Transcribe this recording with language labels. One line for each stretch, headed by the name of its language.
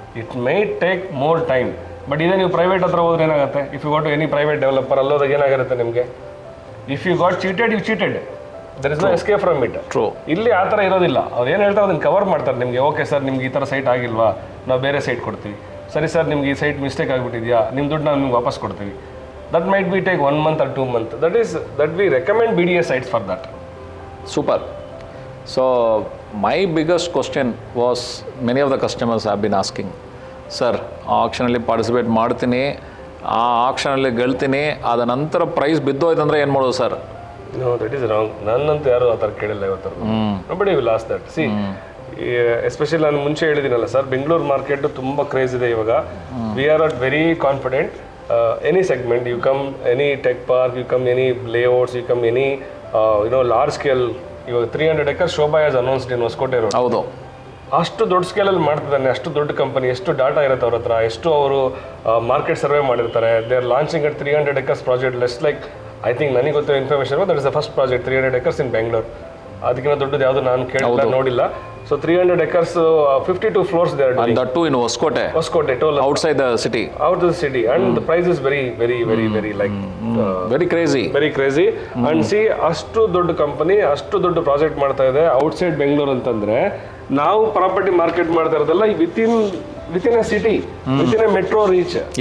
English: It might take more time.
Kannada: But ಇದೇ ನೀವು private ಹತ್ರ ಹೋದ್ರೆ ಏನಾಗುತ್ತೆ,
English: if you got to any private developer
Kannada: ಅಲ್ಲೋದಾಗ ಏನಾಗಿರುತ್ತೆ ನಿಮಗೆ,
English: If you got cheated, you cheated. There is no escape from it. True.
Kannada: ಇಲ್ಲಿ ಆ ಥರ ಇರೋದಿಲ್ಲ. ಅವ್ರು ಏನು ಹೇಳ್ತಾರೆ ಅದನ್ನು ಕವರ್ ಮಾಡ್ತಾರೆ ನಿಮಗೆ. ಓಕೆ ಸರ್, ನಿಮ್ಗೆ ಈ ಥರ ಸೈಟ್ ಆಗಿಲ್ವಾ, ನಾವು ಬೇರೆ ಸೈಟ್ ಕೊಡ್ತೀವಿ. ಸರಿ ಸರ್, ನಿಮ್ಗೆ ಈ ಸೈಟ್ ಮಿಸ್ಟೇಕ್ ಆಗಿಬಿಟ್ಟಿದೆಯಾ, ನಿಮ್ಮ ದುಡ್ಡು ನಾವು ನಿಮ್ಗೆ ವಾಪಸ್ ಕೊಡ್ತೀವಿ.
English: That might be take 1 month or 2 months. That we recommend BDA sites for that. Super. So my biggest question was, many of the customers have been asking, sir,
Kannada: ಆಕ್ಷನಲ್ಲಿ participate ಮಾಡ್ತೀನಿ, ಆ ಆಕ್ಷನಲ್ಲಿ ಗೆಲ್ತೀನಿ, ಅದ ನಂತರ ಪ್ರೈಸ್ ಬಿದ್ದೋಯ್ತು ಅಂದರೆ ಏನು ಮಾಡೋದು sir?
English: No, that is wrong.
Kannada: ನನ್ನಂತೂ ಯಾರು ಆ ಥರ ಕೇಳಿಲ್ಲ ಇವತ್ತು.
English: Nobody will ask that.
Kannada: See, especially ನಾನು ಮುಂಚೆ ಹೇಳಿದ್ದೀನಲ್ಲ ಸರ್, ಬೆಂಗಳೂರು ಮಾರ್ಕೆಟ್ ತುಂಬ ಕ್ರೇಜ್ ಇದೆ ಇವಾಗ.
English: We are not very confident. Any segment, you come any tech park, you come any layouts, you come any large scale. 300 acres Shobha has announced in Hoskote Road.
Kannada: ಹೌದು. ಅಷ್ಟು ದೊಡ್ಡ ಸ್ಕೇಲಲ್ಲಿ ಮಾಡ್ತಿದ್ದಾನೆ, ಅಷ್ಟು ದೊಡ್ಡ company, ಎಷ್ಟು ಡಾಟಾ ಇರುತ್ತೆ ಅವ್ರ ಹತ್ರ, ಎಷ್ಟು ಅವರು ಮಾರ್ಕೆಟ್ ಸರ್ವೆ ಮಾಡಿರ್ತಾರೆ.
English: They are launching at 300 acres project. Less like I think
Kannada: ನನಗೆ ಗೊತ್ತಿರೋ information
English: That is the first project 300 acres in Bengaluru.
Kannada: ಅದಕ್ಕಿಂತ ದೊಡ್ಡದು ಯಾವುದು ನಾನು ಕೇಳಿಲ್ಲ, ನೋಡಿಲ್ಲ.
English: So 300 acres, 52 floors there. And that too in Hoskote. Hoskote, toll Outside the city. Out of the city, and the price is very like Very crazy. Very crazy. And see,
Kannada: ಅಷ್ಟು ದೊಡ್ಡ company ಅಷ್ಟು ದೊಡ್ಡ project ಮಾಡ್ತಾ ಇದೆ outside Bengaluru ಅಂತಂದ್ರೆ, ನಾವು property market ಮಾಡ್ತಾ ಇರೋದಲ್ಲ
English: Within a city, within a metro reach.